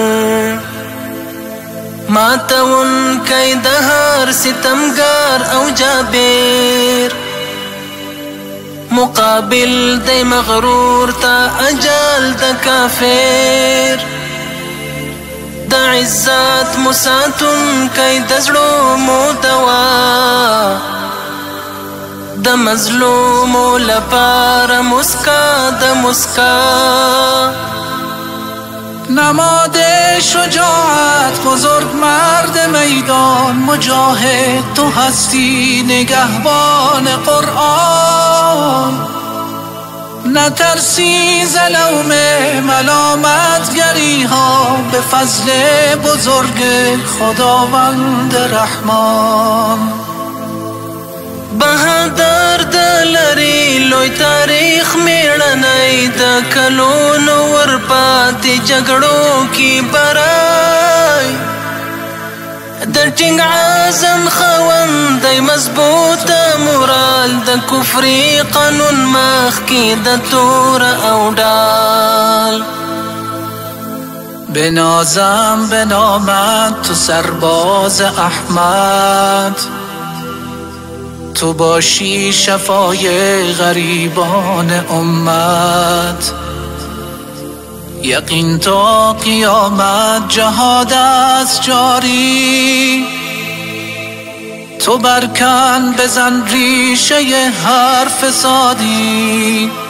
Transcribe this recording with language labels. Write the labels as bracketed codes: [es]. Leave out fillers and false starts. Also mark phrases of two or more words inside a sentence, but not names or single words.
[ps] ماتون کئی دهر ستمگر او جابر، مقابل دی مغرور تا اجال د کافر. د عزت مساتون کئی دزړو مو دوا، د مظلومو لپاره مسکا د مسکا. [fa] نماد شجاعت بزرگ مرد میدان مجاهد، تو هستی نگهبان قرآن. نترسی ز لوم ملامتگری ها، به فضل بزرگ خداوند رحمان. [ps] بهادر د لري لوی تاریخ میړنی، د کلونو ورپاتې جګړو کې برای. د ټینګ عزم خوندی مضبوطه مورال، د کفري قانون مخکې د تور او ډال. [fa] بنازم به نامت تو سرباز احمد، تو باشی شفای غریبان امت. یقین تا قیامت جهاد است جاری، تو برکن بزن ریشه هر فسادی.